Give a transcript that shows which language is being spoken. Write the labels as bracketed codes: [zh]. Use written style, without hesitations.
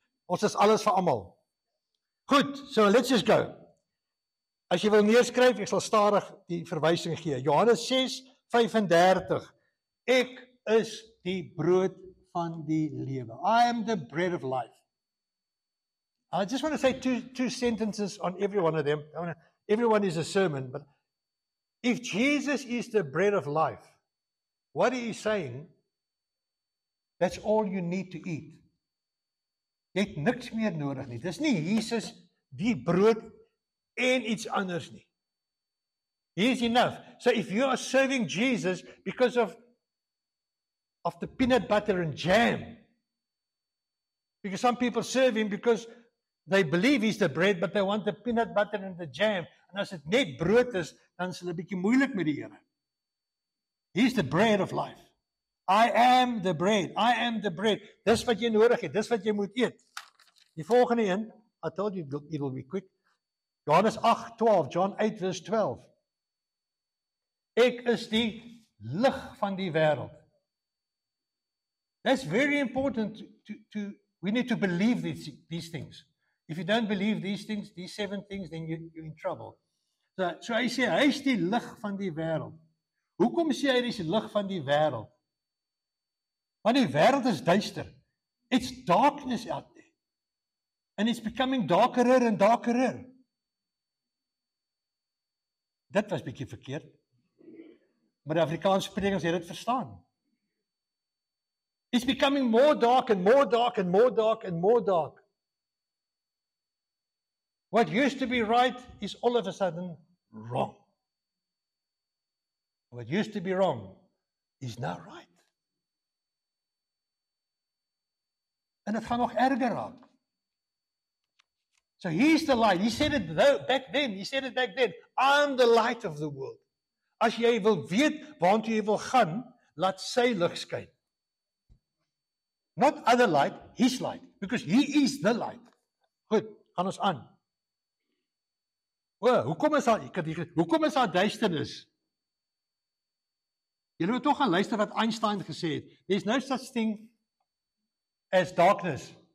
[af] Ons is alles vir almal. Goed, [en] so let's just go. [af] As jy wil neerskryf, ek sal stadig die verwysing gee. Johannes 6:35. Ek is die brood van die lewe. [en] I am the bread of life. I just want to say two sentences on every one of them. Everyone is a sermon, but if Jesus is the bread of life, what is He saying? That's all you need to eat. [af] Jy het niks meer nodig nie. Dis nie Jesus die brood en iets anders nie. [en] He is enough. So if you are serving Jesus because of the peanut butter and jam, because some people serve Him because They believe he's the bread, but they want the peanut butter and the jam. [af] En as dit net brood is, dan is hulle 'n bietjie moeilik met die Here. [en] He's the bread of life. I am the bread. [af] I am the bread. Dis wat jy nodig het. Dis wat jy moet eet. Die volgende een, [en] I told you it will be quick. Johannes 8:12, John 8 verse 12. [af] Ek is die lig van die wêreld. [en] That's very important we need to believe these things. If you don't believe these things, these 7 things, then you're in trouble. [af] So hy sê, hy is die lig van die wêreld. Hoekom sê hy is die lig van die wêreld? Want die wêreld is duister. [en] It's darkness out there. And it's becoming darker and darker. [af] Dit was bietjie verkeerd. Maar die Afrikaanse sprekers het dit verstaan. [en] It's becoming more dark and more dark and more dark and more dark. What used to be right is all of a sudden wrong. What used to be wrong is now right. [af] En dit gaan nog erger raak. [en] So he's the light. He said it back then. He said it back then. I'm the light of the world. [af] As jy wil weet waartoe jy wil gaan, laat sy lig skyn. [en] Not other light, his light. Because he is the light. [af] Goed, gaan ons aan. Hoekom is daar duisternis? Julle moet tog gaan luister wat Einstein gesê het. [en] There's no such thing as darkness.